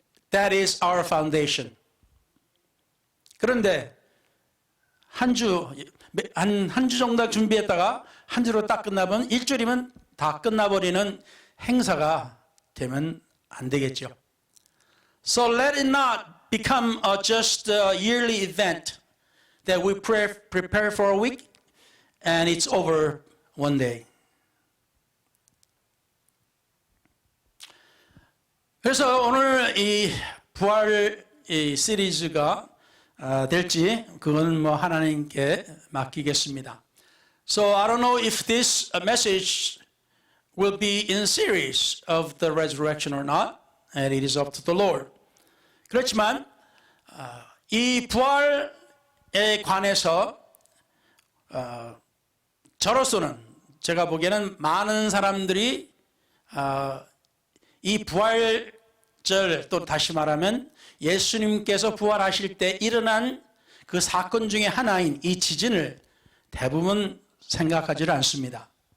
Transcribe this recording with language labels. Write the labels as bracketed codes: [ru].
[en] That is our foundation. [ko] 그런데 한 주 정도 준비했다가 한 주로 딱 끝나면 일주일이면 다 끝나버리는 행사가 되면 안 되겠죠. [en] So let it not become just a yearly event that we prepare for a week and it's over one day. [ko] 그래서 오늘 이 부활 이 시리즈가 될지 그건 뭐 하나님께 맡기겠습니다. [en] So I don't know if this message will be in series of the resurrection or not, and it is up to the Lord. [ko] 그렇지만 이 부활 관해서 저로서는 제가 보기에는 많은 사람들이 이 부활절, 또 다시 말하면 예수님께서 부활하실 때 일어난 그 사건 중에 하나인 이 지진을 대부분 생각하지 않습니다.